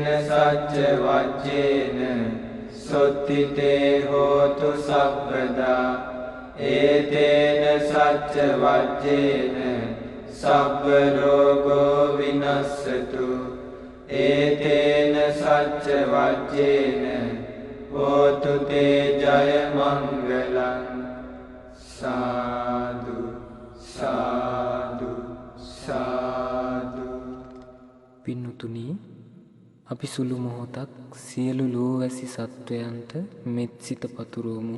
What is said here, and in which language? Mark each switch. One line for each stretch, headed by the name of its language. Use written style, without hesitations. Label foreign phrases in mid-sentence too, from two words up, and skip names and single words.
Pali: සච්ච වච්චේන සොත්තිතේ හෝතු සබ්බදා ඒතේන සච්ච වච්චේන සබ්බ රෝගෝ විනස්සතු ඒතේන සච්ච වච්චේන හෝතු තේ ජය මංගලං සාදු සාදු සාදු.
Sinhala: පින්නුතුනි, අපි සුළු මොහොතක් සියලු ලෝවැසි සත්වයන්ට මෙත් සිත පතුරවමු.